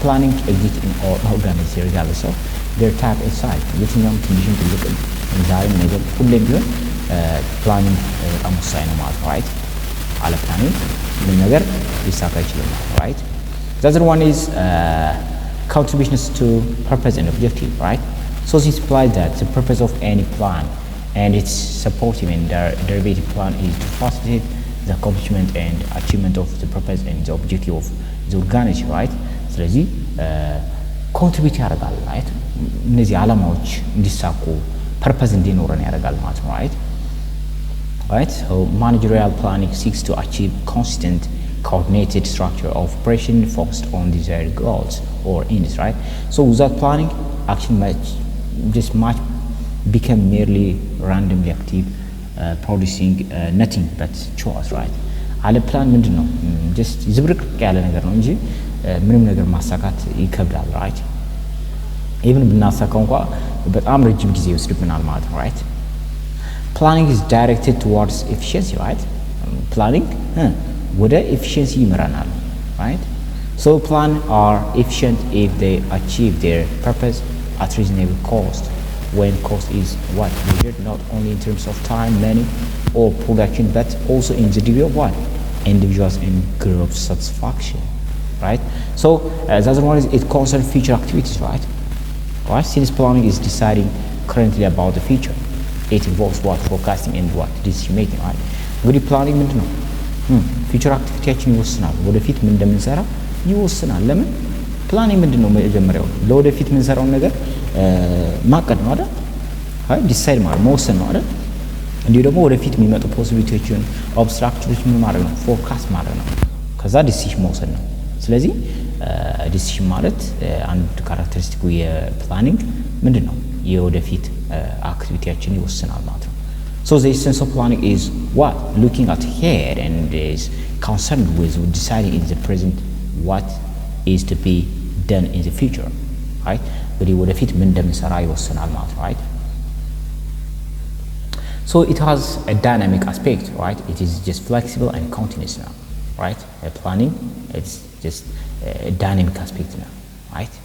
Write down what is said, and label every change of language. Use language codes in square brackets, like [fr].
[en] Planning exists in all organizations regardless of their type and size. [am] የትኛውም ትንሽም ትልቅም ዛሬም ነገር ሁሌም ቢሆን ፕላኒንግ በጣም ወሳኝ ነው ማለት ነው, right? አለ ፕላኒንግ ምንም ነገር ሊሳካ አይችልም ማለት ነው, right? [en] The other one is contributions to purpose and objective, right? So this implies that the purpose of any plan and its supportive and derivative plan is to facilitate the accomplishment and achievement of the purpose and the objective of the organization, right? [am] ስለዚህ ኮንትሪቢዩት ያደርጋል, right? እነዚህ ዓላማዎች እንዲሳኩ ፐርፐዝ እንዲኖረን ያደርጋል ማለት ነው, right? [en] Right? So managerial planning seeks to achieve consistent coordinated structure of operation focused on desired goals or ends, right? So without planning, action might become merely randomly active, producing nothing but choice, right? [am] አለ ፕላን ምንድን ነው? just ዝብርቅርቅ ያለ ነገር ነው እንጂ ምንም ነገር ማሳካት ይከብዳል, right? even ብናሳካው እንኳን በጣም ረጅም ጊዜ ይወስድብናል ማለት ነው, right? [en] Planning is directed towards efficiency, right? [am] Planning ወደ efficiency ይመራናል, [en] right? So plan are efficient if they achieve their purpose at reasonable cost. When cost is what? Measured not only in terms of time, money, or production, but also in the degree of what? Individuals and group satisfaction, right? So the other one is it concerns future activities, right? Right? Since planning is deciding currently about the future, it involves what? Forecasting and what? Decision making, right? [am] እንግዲህ ፕላኒንግ ምንድን ነው? ፊቸር አክቲቪቲያችን ይወስናል፣ ወደፊት ምን እንደምንሰራ ይወስናል። ለምን? ፕላኒንግ ምንድን ነው? መጀመሪያው ለወደፊት የምንሰራውን ነገር ማቀድ ነው አይደል? አይ ዲሳይድ ማለት መወሰን ነው አይደል? እንዲሁ ደግሞ ወደፊት የሚመጡ ፖሲቢሊቲዎችን ኦብስትራክቸሮች ምን ማድረግ ነው? ፎርካስት ማድረግ ነው። ከዛ ዲሲሽን መውሰድ ነው። ስለዚህ ዲሲሽን ማለት አንድ ካራክተሪስቲኩ የፕላኒንግ ምንድን ነው? የወደፊት አክቲቪቲያችን ይወስናል ማለት ነው። [en] So the essence of planning is what? Looking ahead and is concerned with deciding in the present what is to be done in the future, right? [am] እንግዲህ ወደፊት ምን እንደምንሰራ ይወስናል ማለት ነው, right? [en] So it has a dynamic aspect, right? It is just flexible and continuous now, right? Planning, it's just a dynamic aspect now, right?